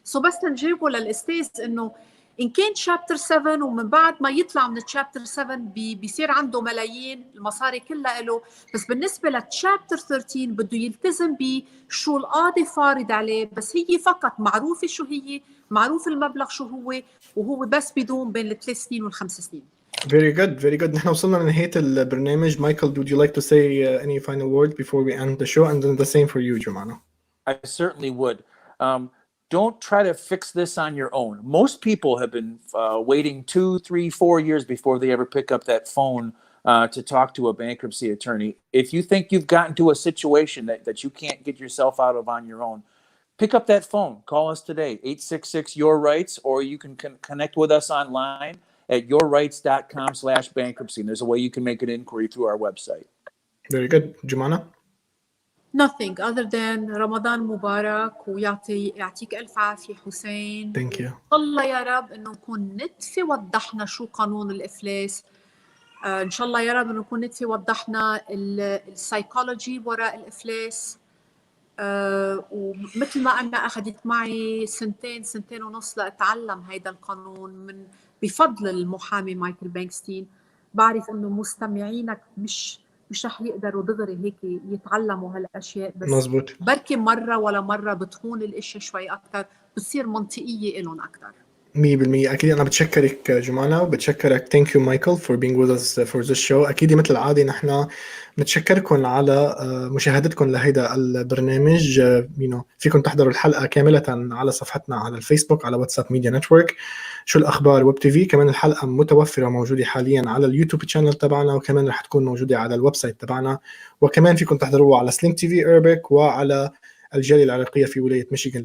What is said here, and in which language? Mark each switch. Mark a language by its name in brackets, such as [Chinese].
[Arabic] بس نجيبه للاستاذ انه إن كان شابتر 7 ومن بعد ما يطلع من الشابتر 7 بيصير عنده ملايين، المصاري كلها له. بس بالنسبة للشابتر 13 بده يلتزم بشو القاضي فارض عليه، بس هي فقط معروفة شو هي، معروف المبلغ شو هو، وهو بس بيدوم بين 3 سنين وال5 سنين. [English] Very good, very good. [Arabic] نحن وصلنا لنهاية البرنامج. [English] Michael, would you like to say any final word before we end the show? And then the same for you, Jumana. I certainly would. Don't try to fix this on your own. Most people have been waiting 2, 3, 4 years before they ever pick up that phone to talk to a bankruptcy attorney. If you think you've gotten to a situation that you can't get yourself out of on your own, pick up that phone. Call us today, 866-YOUR-RIGHTS, or you can connect with us online at yourrights.com/bankruptcy. And there's a way you can make an inquiry through our website. Very good. Jumana? Nothing other than [Arabic] رمضان مبارك يعطيك ألف عافية حسين. [English] Thank you. [Arabic] الله يا رب إنه نكون نتفي وضحنا شو قانون الإفلاس. إن شاء الله يا رب إنه نكون نتفي وضحنا السايكولوجي وراء الإفلاس. ومثل ما أنا أخذت معي سنتين ونص لأتعلم هيدا القانون بفضل المحامي مايكل بنكستين. بعرف إنه مستمعينك مش رح يقدروا دغري هيك يتعلموا هالاشياء، بس مزبوط. بركي مره ولا مره بتكون الاشياء شوي اكثر، بتصير منطقيه لهم اكثر. 100% اكيد. انا بتشكرك جمانة وبتشكرك [English] thank you Michael for being with us for this show. [Arabic] اكيد مثل العاده نحن بنتشكركم على مشاهدتكم لهيدا البرنامج. فيكم تحضروا الحلقه كامله على صفحتنا على الفيسبوك على واتساب ميديا نتورك شو الاخبار ويب تي في. كمان الحلقه متوفره موجوده حاليا على اليوتيوب تشانل تبعنا، وكمان رح تكون موجوده على الويب سايت تبعنا، وكمان فيكم تحضروها على سلينك تي في اربك وعلى الجالية العراقية في ولاية ميشيغان.